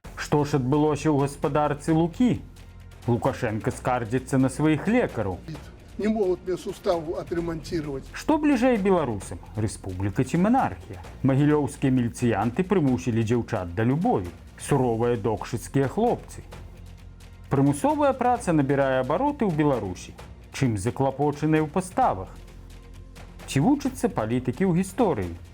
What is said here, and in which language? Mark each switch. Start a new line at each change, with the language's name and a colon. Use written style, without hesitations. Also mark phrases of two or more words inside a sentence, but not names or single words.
Belarusian: Што ж адбылося ў гаспадарцы Лукі? Лукашенко скардзіцца на сваіх лекараў.
Russian: Не могут мне сустав отремонтировать.
Belarusian: Што бліжэй беларусам? Рэспубліка ці манархія? Магілёўскія міліцыянты прымусілі дзяўчат да любові. Суровыя докшыцкія хлопцы. Прымусовая праца набірае абароты ў Беларусі. Чым заклапочаныя ў паставах? Ці вучацца палітыкі ў гісторыі?